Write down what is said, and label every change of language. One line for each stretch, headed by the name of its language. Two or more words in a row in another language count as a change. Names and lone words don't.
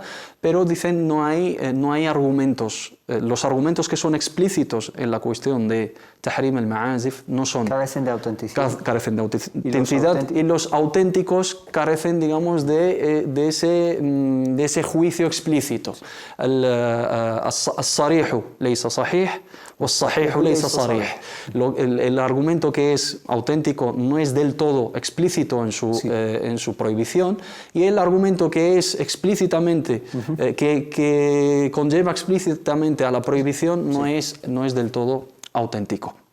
Spanish: Pero dicen no hay argumentos. Los argumentos que son explícitos en la cuestión de
Arabic: تحريم المعازف
Spanish: no son... Carecen de autenticidad. Carecen de autenticidad y los auténticos carecen, digamos, de ese juicio explícito.
Arabic: الصريح ليس صحيح والصحيح ليس صريح.
Spanish: El argumento que es auténtico no es del todo explícito en su prohibición, y el argumento que es explícitamente, que conlleva explícitamente a la prohibición no es del todo auténtico.